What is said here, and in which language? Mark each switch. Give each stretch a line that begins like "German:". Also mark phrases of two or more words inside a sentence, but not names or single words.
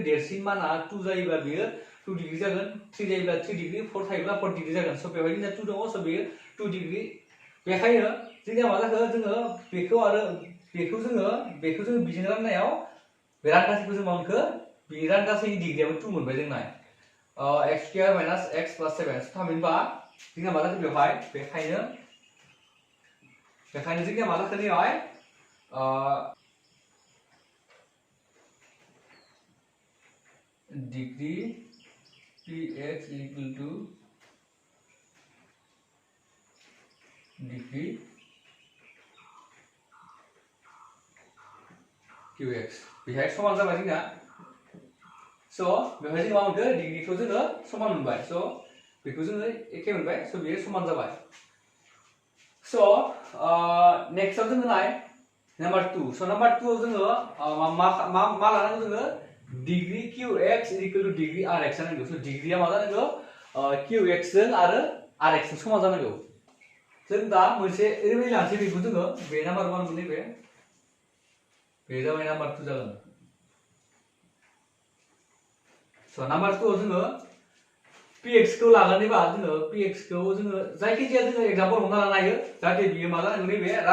Bodo: देरसिन माना 2 जायोब्ला बियो 2 डिग्री जागोन 3 जायोब्ला 3 डिग्री 4 थायोब्ला 4 डिग्री जागोन स बेवहाय जोंना 2 दङ स बेयो 2 डिग्री बेखायनो जोंनिया मा जाखो जोङो बेखौ जोङो बिजों राननायाव बे रानगासैखौ जों मा मोनखो बे रानगासैनि डिग्रीयाबो 2 मोनबाय जों नाय
English: x square minus x plus 7
Bodo: थामहिनबा जोंना मा जाखो बेवहाय बेखायनो जोंनिया मा जाखो बेवहाय
English: degree px equal to degree qx
Bodo: बेहाय समान जाबाय जोंना स बेवहाय जों मा मोनखो डिग्रीखौ जोङो समान मोनबाय स बेखौ जोङो एखे मोनबाय स बेयो समान जाबाय स नेक्स्टआव जोङो नाय नाम्बार 2 स नाम्बार 2 आव जोङो मा लानांगौ जोङो
English: degree qx equal to degree rx
Bodo: जानांगौ स डिग्रीया मा जानांगौ qx जों आरो rx जों समान जानांगौ जों दा मोनसे ओरैबायदि लानोसै बेखौ जोङो बे नाम्बार 1 मोननै बे जाबाय नाम्बार 2 जागोन स नाम्बार 2 आव जोङो px खौ लानानैबा जोङो px खौ जोङो जायखिजाया जोङो एग्जांपल हमना लानो हायो जाहाथे बियो मा